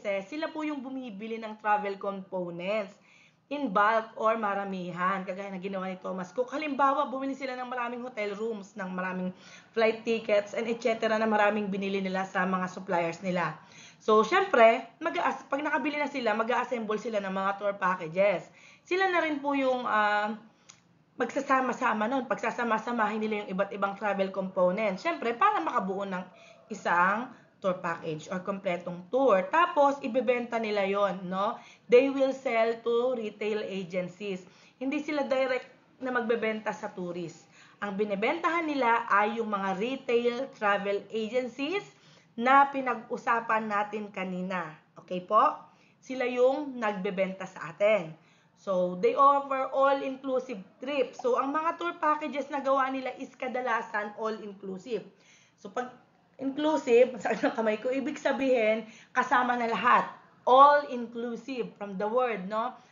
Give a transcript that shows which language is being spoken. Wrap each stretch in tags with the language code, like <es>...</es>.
<tl>Sila po yung bumibili ng</tl> <en>travel components in bulk</en> <tl>or maramihan, kagaya na ginawa ni Thomas Cook. Halimbawa, bumili sila ng maraming hotel rooms, ng maraming flight tickets, and etc. na maraming binili nila sa mga suppliers nila. So, syempre, pag nakabili na sila, mag-a-assemble sila ng mga tour packages. Sila na rin po yung magsasama-sama nun. Pagsasama-samahin nila yung iba't ibang travel components. Syempre, para makabuo ng isang tour package or kompletong tour. Tapos, ibebenta nila yon, no?</tl> <en>They will sell to retail agencies.</en> <tl>Hindi sila direct na magbebenta sa tourist. Ang binebentahan nila ay yung mga retail travel agencies na pinag-usapan natin kanina. Okay po? Sila yung nagbebenta sa atin.</tl> <en>So, they offer all-inclusive trip.</en> <tl>So, ang mga tour packages na gawa nila is kadalasan all-inclusive. So, pag inclusive, sa kamay ko, ibig sabihin, kasama na lahat.</tl> <en>All-inclusive from the word, no?</en>